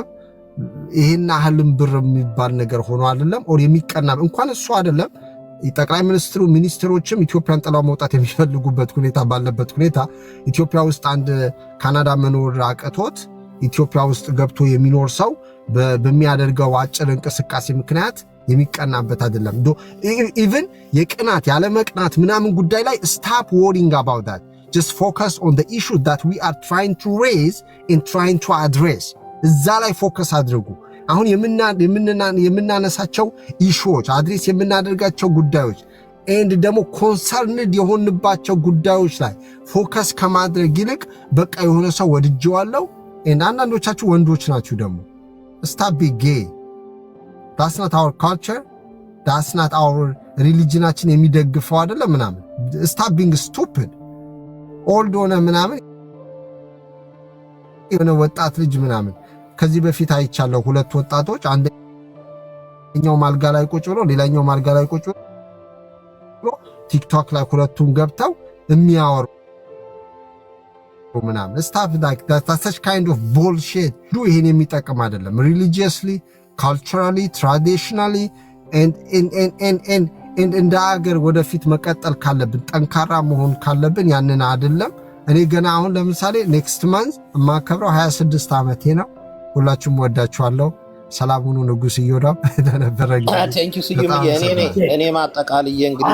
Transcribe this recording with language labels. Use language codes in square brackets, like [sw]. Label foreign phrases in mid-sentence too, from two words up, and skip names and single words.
[am] ይሄን ያህልም ብር የሚባል ነገር ሆኖ አይደለም ኦር የሚቀና እንኳን እሱ አይደለም ጠቅላይ ሚኒስትሩ ሚኒስትሮችም ኢትዮጵያን ጥላው መውጣት የሚፈልጉበት ሁኔታ ባለበት ሁኔታ ኢትዮጵያ ውስጥ አንድ ካናዳ መኖር አቅቶት ኢትዮጵያ ውስጥ ገብቶ የሚኖር ሰው በሚያደርገው አጭር እንቅስቃሴ ምክንያት የሚቀናበት አይደለም። ኢቭን የቅናት ያለ መቅናት ምናምን ጉዳይ ላይ [en] stop worrying about that. Just focus on the issue that we are trying to raise and trying to address. [am] እዛ ላይ ፎከስ አድርጉ። አሁን የምናነሳቸው [en] issues address [am] የምናደርጋቸው ጉዳዮች ኤንድ ደግሞ ኮንሰርንድ የሆንባቸው ጉዳዮች ላይ ፎከስ ከማድረግ ይልቅ በቃ የሆነ ሰው ወድጄዋለሁ ኤንድ አንዳንዶቻችሁ ወንዶች ናችሁ ደግሞ [en] stop being gay. That's not our culture. That's not our religionችን [am] የሚደግፈው አይደለም ምናምን [en] stop being stupid. [am] old ሆነ ምናምን የሆነ ወጣት ልጅ ምናምን ከዚህ በፊት አይቻለሁ ሁለት ወጣቶች አንደኛው ማልጋ ላይ ቁጭ ብሎ ሌላኛው ማልጋ ላይ ቁጭ ብሎ ቲክቶክ ላይ ሁለቱም ገብተው የሚያወሩ ምናምን [en] stuff like that's such kind of bullshit. [am] ይሄን የሚጠቅም አይደለም [en] religiously, culturally, traditionally and [am] እንደ ሀገር ወደፊት መቀጠል ካለብን ጠንካራ መሆን ካለብን ያንን አይደለም። እኔ ገና አሁን ለምሳሌ [en] next month [am] ማከብረው 26 ዓመቴ ነው። ሁላችሁም ወዳችኋለሁ። ሰላም ሁኑ። ንጉስ ይወዳው ተነበረ [en] thank you see you [am] እኔ ማጠቃልዬ እንግዲህ